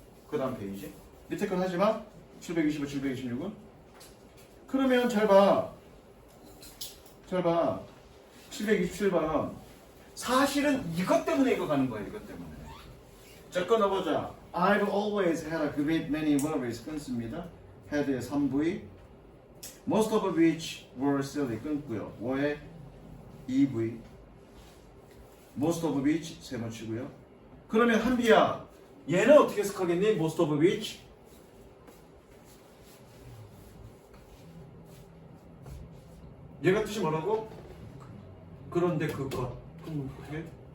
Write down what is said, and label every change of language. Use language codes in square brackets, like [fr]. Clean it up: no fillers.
[ko] 그 다음 페이지. 밑에 건 하지마. 725, 726은. 그러면 잘 봐. 727번. 사실은 이것 때문에 이거 가는 거야. 이것 때문에. 자, 끊어보자. [en] I've always had a great many worries. [ko] 끊습니다. had의 3부위. [en] Most of which were silly. [ko] 끊고요. were의 2부위. [en] Most of which [ko] 세 번 치고요. 그러면 한비야. 얘는 어떻게 해석하겠니? [en] Most of which. [ko] 얘가 뜻이 뭐라고? 그런데 그것. 그럼 어떻게?